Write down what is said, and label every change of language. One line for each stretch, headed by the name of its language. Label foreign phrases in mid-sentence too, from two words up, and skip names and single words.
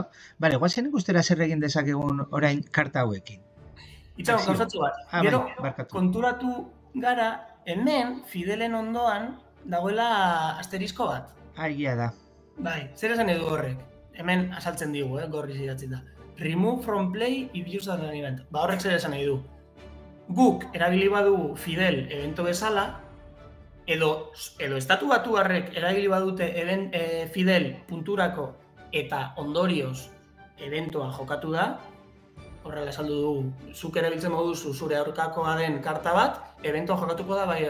Basque: Bale, guazen ikustera zer egin dezakegun orain karta hauekin. Itxago, gauzatzu bat. Gero, konturatu gara, hemen, Fidelen ondoan, dagoela asterisko bat. Egia da. Bai, zer esan edu horrek? Hemen asaltzen digu, gorriz idatzen da.
English: Remove from play if used as an event.
Basque: Horrek zer esan edu. Guk erabili badu Fidel evento bezala, edo estatu batuarrek erabili badute Fidel punturako eta ondorioz eventoa jokatu da, horrela esaldu dugu, zuk erabiltzen moduzu zure aurkakoa den karta bat, eventoa jokatuko da bai.